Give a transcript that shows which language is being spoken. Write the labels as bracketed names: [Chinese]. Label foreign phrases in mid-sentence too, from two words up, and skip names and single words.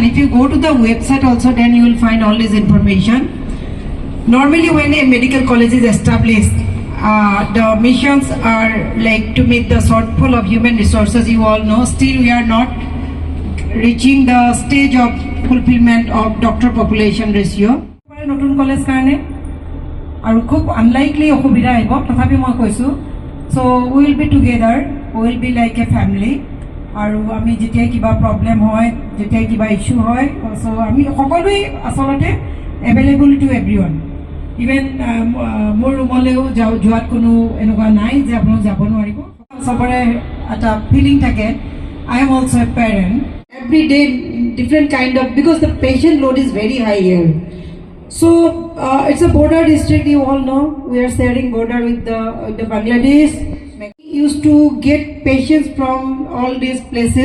[English] If you go to the website also, then you will find all this information. Normally when a medical college is established, the missions are like to meet the shortfall of human resources, you all know. Still we are not reaching the stage of fulfillment of doctor population ratio. [Assamese] নতুন কলেজ কাৰণে আৰু খুব আনলাইকলি অসুবিধা আহিব, তথাপি মই কৈছোঁ [English] so we will be together, we will be like a family. [Assamese] আৰু আমি যেতিয়া কিবা প্ৰব্লেম হয়, যেতিয়া কিবা ইস্যু হয়, so আমি সকলোৱে আচলতে [English] available to everyone. [Assamese] ইভেন মোৰ ৰুমলৈও যোৱাত কোনো এনেকুৱা নাই যে আপোনালোক যাব নোৱাৰিব, চবৰে এটা ফিলিং থাকে [English] I am also a parent. Every day different kind of, because the patient load is very high here. So it's a border district, you all know. We are sharing border with the Bangladesh. We used to get patients from all these places.